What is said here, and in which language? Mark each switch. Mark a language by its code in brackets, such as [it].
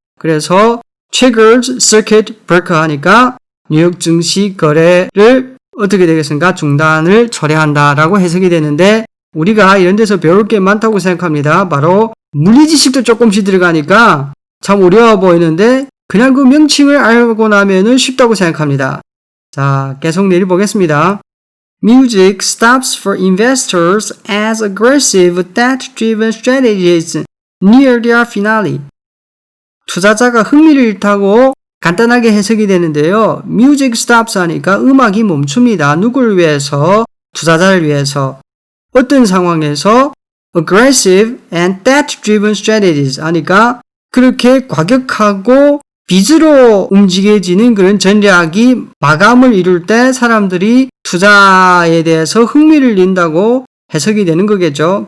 [ko] 그래서 [en] triggers circuit breaker [ko] 하니까 뉴욕 증시 거래를 어떻게 되겠습니까? 중단을 초래한다라고 해석이 되는데 우리가 이런 데서 배울 게 많다고 생각합니다. 바로 물리지식도 조금씩 들어가니까 참 어려워 보이는데 그냥 그 명칭을 알고 나면은 쉽다고 생각합니다. 자, 계속 내려보겠습니다. [en] Music stops for investors as aggressive debt-driven strategies near their finale. [ko] 투자자가 흥미를 잃다고 간단하게 해석이 되는데요. [en] Music stops [ko] 하니까 음악이 멈춥니다. 누굴 위해서? 투자자를 위해서 어떤 상황에서 [en] aggressive and debt-driven strategies [ko] 하니까 그렇게 과격하고 빚으로 움직여지는 그런 전략이 마감을 이룰 때 사람들이 투자에 대해서 흥미를 띈다고 해석이 되는 거겠죠.